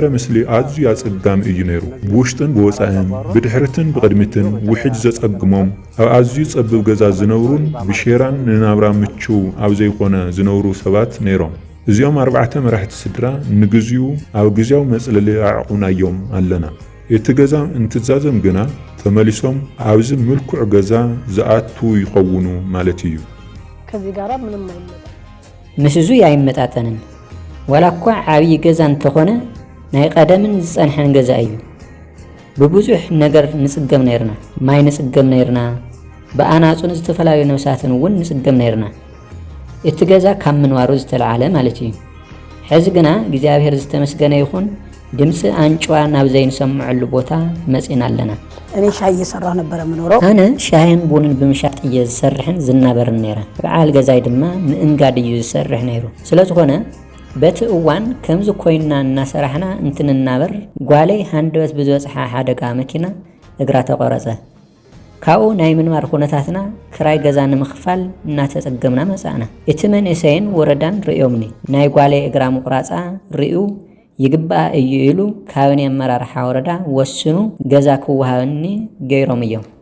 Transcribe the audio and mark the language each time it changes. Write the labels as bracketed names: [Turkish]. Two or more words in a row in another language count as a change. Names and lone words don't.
[Tigrinya] ምስሊ ኣዝዩ ኣጸጋሚ እዩ ነይሩ። ብውሽጥን ብወፃእን ብድሕሪትን ብቕድሚትን ውሕጅ ዘጸግሞም ኣብ ኣዝዩ ጸብብ ገዛ ዝነብሩን ብሼራን ንናብራ ምቹው ኣብ ዘይኮነ ዝነብሩ ሰባት ነይሮም። እዚኦም 4 መራሕቲ ስድራ ንግዚኡ ኣብ ግዜያዊ መጽለሊ ኣዕቁናዮም ኣለና። እቲ ገዛ እንትዛዘም ግና ተመሊሶም ኣብዚ ምልኩዕ ገዛ ዝኣቱ ይኸውን ማለት እዩ። [Amharic] ከዚህ ጋር ምንም አይመጣ [Tigrinya] ምስዙ ያይመጣጠንን ወላኳ ዓብይ ገዛ እንተኾነ ናይ ቀደምን ዝጸንሐን ገዛ እዩ። ብብዙሕ ነገር ንጽገም ነይርና፣ ማይ ንጽገም ነይርና፣ ብኣናጹን ዝተፈላለዩ ነብሳትን እውን ንጽገም ነይርና። እቲ ገዛ ካብ ምንዋሩ ዝተለዓለ ማለት እዩ። ሕዚ ግና እግዚአብሔር ዝተመስገነ ይኹን ድምጽ አንጫዋ ናብ ዘይንሰምዐሉ ቦታ መጽና ኣለና። [Amharic] እኔ ሻይ እየሰራሁ ነበር የምኖረው። [Tigrinya] ኣነ ሻይን ቡንን ብምሻጥ ዝሰርሕን ዝናበርን ነይረ። በዓል ገዛይ ድማ ምእንጋድ እዩ ዝሰርሕ ነይሩ። ስለዝኾነ በቲ እዋን ከምዚ ኮይና እናሰራሕና እንትንናበር ጓለይ ሃንደበት ብዝበጽሓ ሓደጋ መኪና እግራ ተቆረጸ። ካብኡ ናይ ምንባር ኩነታትና ክራይ ገዛ ንምኽፋል እናተጸገምና መጻእና። እቲ መንእሰይን ወረዳን ርዮምኒ ናይ ጓለይ እግራ ምቁራጻ ርዩ ይግባእ እዩ ኢሉ ካቢኔ ኣመራርሓ ወረዳ ወስኑ ገዛ ክወሃበኒ ገይሮም እዮም።